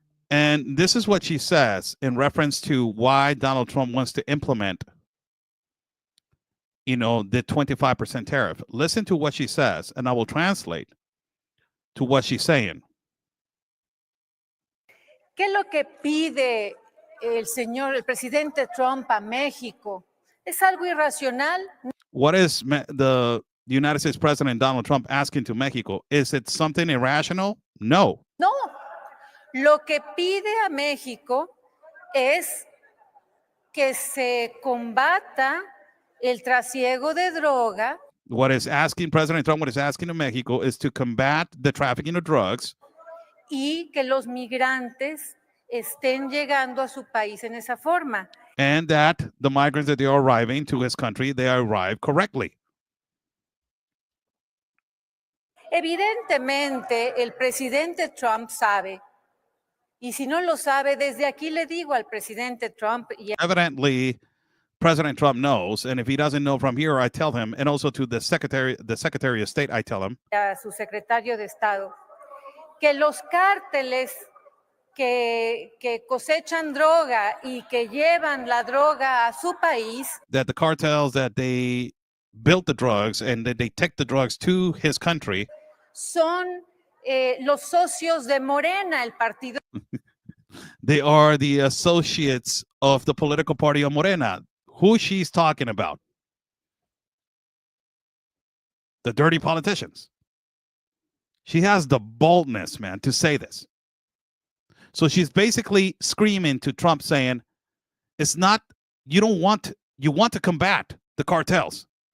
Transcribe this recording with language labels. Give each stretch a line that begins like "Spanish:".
English: And this is what she says in reference to why Donald Trump wants to implement the 25% tariff. Listen to what she says, and I will translate to what she's saying.
Spanish: ¿Qué es lo que pide el presidente Trump a México? ¿Es algo irracional?
English: What is the United States President Donald Trump asking to Mexico? Is it something irrational?
Spanish: No.
English: No.
Spanish: Lo que pide a México es que se combata el trasiego de droga.
English: What is asking President Trump, what is asking to Mexico is to combat the trafficking of drugs.
Spanish: Y que los migrantes estén llegando a su país en esa forma.
English: And that the migrants that they are arriving to his country, they arrive correctly.
Spanish: Evidentemente, el presidente Trump sabe. Y si no lo sabe, desde aquí le digo al presidente Trump.
English: Evidently, President Trump knows, and if he doesn't know from here, I tell him, and also to the Secretary of State, I tell him.
Spanish: A su secretario de Estado, que los cárteles que cosechan droga y que llevan la droga a su país.
English: That the cartels that they built the drugs and that they take the drugs to his country.
Spanish: Son los socios de Morena, el partido.
English: They are the associates of the political party of Morena. Who she's talking about? The dirty politicians. She has the boldness, man, to say this. So she's basically screaming to Trump saying, it's not, you want to combat the cartels.